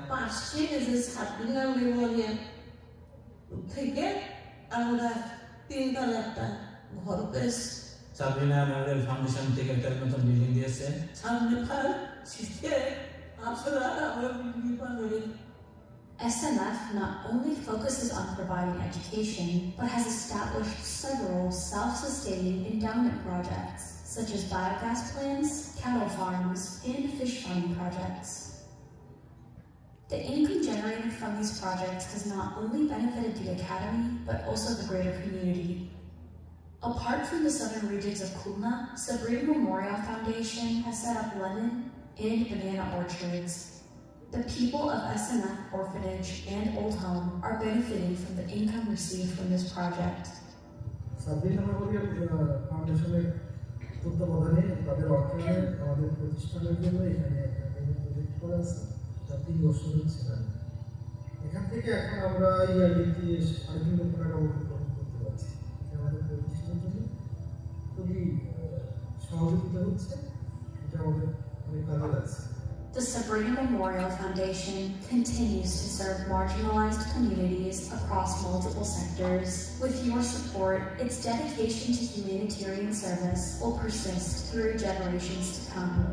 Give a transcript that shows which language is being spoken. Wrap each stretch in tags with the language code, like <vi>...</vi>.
<bn>পাশে যে সাবরিনা মেমোরিয়াল থেকে আমরা 3 তলা একটা ঘর পেয়েছি সাবরিনা মেমোরিয়াল ফাউন্ডেশন থেকে একটা নতুন বিল্ডিং দিয়েছে সামনে ফাল শিখে আপনারা আমরা বিল্ডিং বানাবো</bn> <en>SMF not only focuses on providing education, but has established several self-sustaining endowment projects, such as biogas plants, cattle farms, and fish farming projects. The income generated from these projects has not only benefited the Academy, but also the greater community. Apart from the southern regions of Khulna, Sabrina Memorial Foundation has set up lemon and banana orchards. The people of SMF Orphanage and Old Home are benefiting from the income received from this project.</en> <bn>Sabrina Memorial ফাউন্ডেশনের তত্ত্বাবধানে তাদের অর্থায়নে আমাদের প্রতিষ্ঠানের জন্য এখানে একটা project করা আছে যা 3 বছর হচ্ছে এখান থেকে এখন আমরা ইয়ারলিতে 3.5 লক্ষ টাকা গ্রহণ করতে পারছি আমাদের প্রতিষ্ঠানের জন্য খুবই সহযোগিতা হচ্ছে এটা আমাদের অনেক কাজে লাগছে</bn> <en>The Sabrina Memorial Foundation continues to serve marginalized communities across multiple sectors. With your support, its dedication to humanitarian service will persist through generations to come.</en>